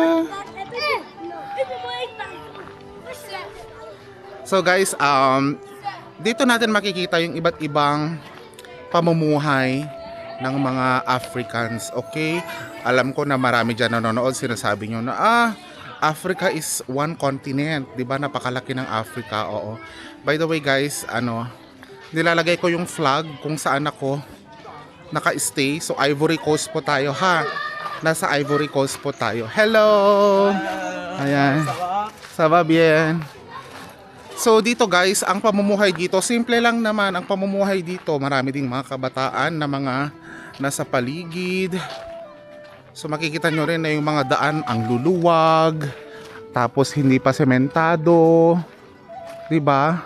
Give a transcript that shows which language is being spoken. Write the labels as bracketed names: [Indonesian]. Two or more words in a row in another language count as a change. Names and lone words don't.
[Filipino] So guys, dito natin makikita yung iba't ibang pamumuhay ng mga Africans. Okay? Alam ko na marami dyan nanonood, sinasabi nyo na [English] Africa is one continent, [Filipino] 'di ba? Napakalaki ng Africa. Oo. [English] By the way [Filipino] guys, nilalagay ko yung flag kung saan ako naka-stay. So Ivory Coast po tayo ha. Nasa Ivory Coast po tayo. Hello. Ayan. [French] Ça va bien. [Filipino] So dito guys, ang pamumuhay dito, simple lang naman ang pamumuhay dito. Marami ding mga kabataan na mga nasa paligid. So makikita nyo rin na yung mga daan ang luluwag, tapos hindi pa sementado, 'di ba?